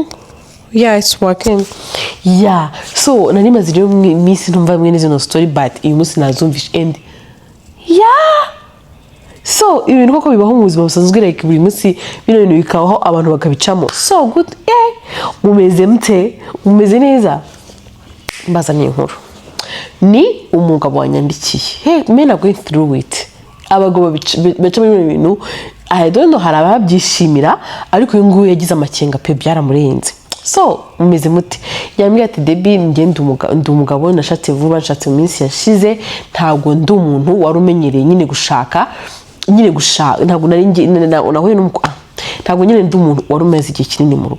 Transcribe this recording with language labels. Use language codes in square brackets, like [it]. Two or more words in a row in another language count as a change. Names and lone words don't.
[en] Yeah, it's working. Yeah, so [rw] nari mazire misi ntumva mwene zino story, but uyu munsi nazumvisha end. [en] Yeah, so [rw] ibintu koko bibaho mu buzima busanzwe, like buri munsi bino bintu bikabaho abantu bakabicamo. [en] So good. Yeah, [rw] mumeze mute, mumeze neza. Mbazaniye inkuru ni umugabo wanyandikiye. [en] Hey, men are going through it. [rw] Abagabo baca muri bintu [en] I don't know, [rw] hari ababyishimira ariko uyu nguyu yagize amakenga pe byaramurenze. So mumeze muti, yambwiye ati Debby ngende umugabo nashatse vuba, nshatse mu minsi yashize, ntabwo ndi umuntu wari umenyereye nyine gushaka ntabwo nari nahuye ntabwo nyine ndi umuntu wari umeze igihe kinini mu rugo.